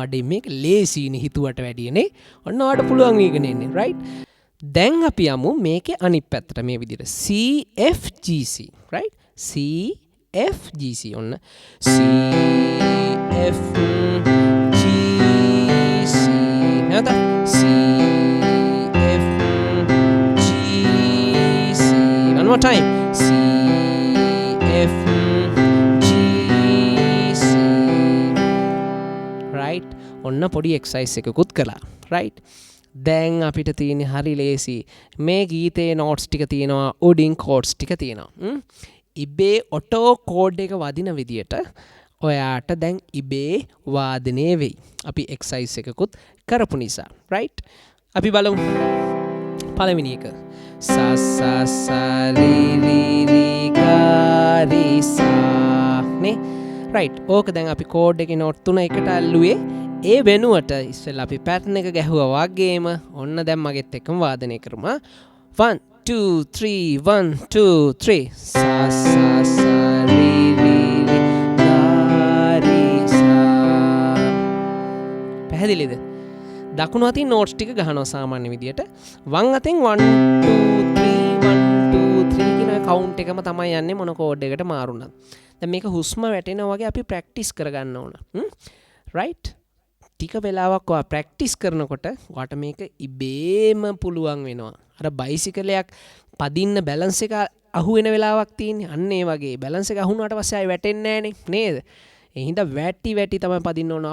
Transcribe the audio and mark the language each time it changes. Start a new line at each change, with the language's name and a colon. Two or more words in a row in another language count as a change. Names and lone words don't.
Sinhala: අඩේ මේක ලේසියිනේ හිතුවට වැඩියනේ. ඔන්න ඔයාලට පුළුවන් මේකන එන්නේ right. දැන් අපි යමු මේකේ අනිත් පැත්තට මේ විදිහට C F G C right C F G C ඔන්න C F G C නැවත C F G C
English: one more time
Sinhala: C F right ඔන්න පොඩි එක්සයිස් එකකුත් කළා right දැන් අපිට තියෙන හරි ලේසි මේ ගීතේ notes ටික තියෙනවා උඩින් chords ටික තියෙනවා ඉබේ ඔටෝ කෝඩ් එක වදින විදියට ඔයාට දැන් ඉබේ වාදනය වෙයි අපි එක්සයිස් එකකුත් කරපු නිසා right අපි බලමු පළවෙනි එක සා සා සා ri ri ri ga ri sa නේ right ඕක දැන් අපි කෝඩ් එකේ note තුන එකට අල්ලුවේ ඒ වෙනුවට ඉස්සෙල්ලා අපි pattern එක ගැහුවා වගේම ඔන්න දැන් මගෙත් එක්කම වාදනය කරමු 1 2 3 1 2 3 sa sa sa ri ri ri ga ri sa පැහැදිලිද දකුණු අතින් notes ටික ගහනවා සාමාන්‍ය විදියට වම් අතින් 1 2 3 1 2 3 කියන count එකම තමයි යන්නේ මොන කෝඩ් එකට මාරුණත් දැන් මේක හුස්ම වැටෙනවා වගේ අපි ප්‍රැක්ටිස් කරගන්න ඕන right ටික වෙලාවක් ඔයා ප්‍රැක්ටිස් කරනකොට ඔයාට මේක ඉබේම පුළුවන් වෙනවා අර බයිසිකලයක් පදින්න බැලන්ස් එක අහු වෙන වෙලාවක් තියෙන්නේ අන්න ඒ වගේ බැලන්ස් එක අහුණාට පස්සේ ආයෙ වැටෙන්නේ නැහනේ නේද ඒ හින්දා වැටි තමයි පදින්න ඕන.